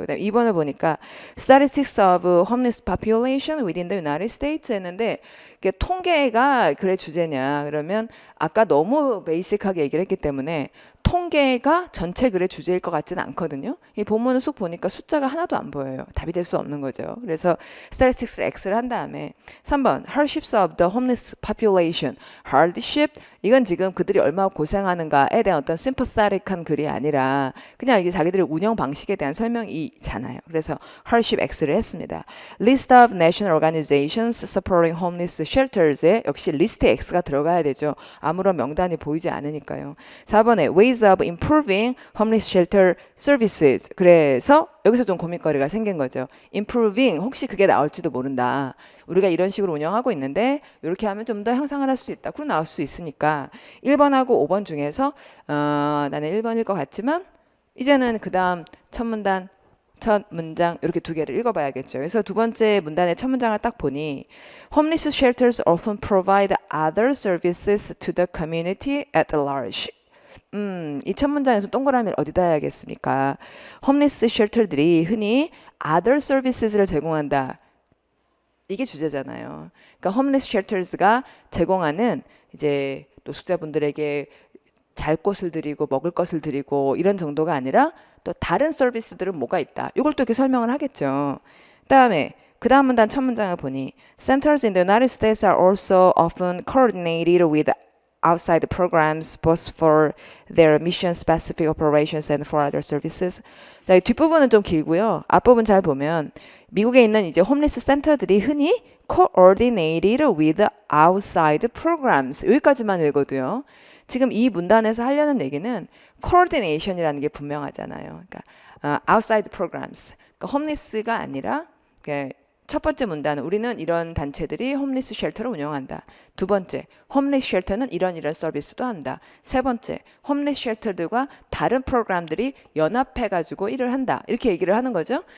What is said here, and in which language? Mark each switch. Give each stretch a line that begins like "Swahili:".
Korean: 그다음에 2번을 보니까
English: Statistics of Homeless Population within the United States
Korean: 했는데 이게 통계가 그래 주제냐 그러면 아까 너무 베이직하게 얘기를 했기 때문에 통계가 전체 글의 주제일 것 같지는 않거든요. 이 본문을 쑥 보니까 숫자가 하나도 안 보여요. 답이 될 수 없는 거죠. 그래서
English: statistics
Korean: X를 한 다음에 3번
English: hardships of the homeless population.
Korean: hardship 이건 지금 그들이 얼마나 고생하는가에 대한 어떤 sympathetic한 글이 아니라 그냥 이게 자기들의 운영 방식에 대한 설명이잖아요. 그래서 hardship X를 했습니다.
English: list of national organizations supporting homeless shelters에
Korean: 역시 리스트에 X가 들어가야 되죠. 아무런 명단이 보이지 않으니까요.
English: 4번에 ways of improving homeless shelter services.
Korean: 그래서 여기서 좀 고민거리가 생긴 거죠. improving 혹시 그게 나올지도 모른다. 우리가 이런 식으로 운영하고 있는데 이렇게 하면 좀 더 향상을 할 수 있다. 그럼 나올 수 있으니까 1번하고 5번 중에서 나는 1번일 것 같지만 이제는 그 다음 첫 문단 첫 문장 이렇게 두 개를 읽어봐야겠죠. 그래서 두 번째 문단의 첫 문장을 딱 보니
English: homeless shelters often provide other services to the community at large.
Korean: 이 첫 문장에서 동그라미를 어디다 해야겠습니까? 홈리스 쉘터들이 흔히
English: other services
Korean: 를 제공한다. 이게 주제잖아요. 그러니까 홈리스 쉘터스가 제공하는 이제 노숙자분들에게 잘 곳을 드리고 먹을 것을 드리고 이런 정도가 아니라 또 다른 서비스들은 뭐가 있다. 이걸 또 이렇게 설명을 하겠죠. 그다음에 그 다음 문단 첫 문장을 보니
English: Centers in the United States are also often coordinated with outside programs both for their mission-specific operations and for other services.
Korean: 자, 이 뒷부분은 좀 길고요. 앞부분 잘 보면 미국에 있는 이제 홈리스 센터들이 흔히
English: coordinated with outside programs
Korean: 여기까지만 읽어도요. 지금 이 문단에서 하려는 얘기는 coordination이라는 게 분명하잖아요. 그러니까
English: outside programs.
Korean: 그러니까 홈리스가 아니라 첫 번째 문단은 우리는 이런 단체들이 홈리스 쉘터를 운영한다. 두 번째, 홈리스 쉘터는 이런 서비스도 한다. 세 번째, 홈리스 쉘터들과 다른 프로그램들이 연합해가지고 일을 한다. 이렇게 얘기를 하는 거죠.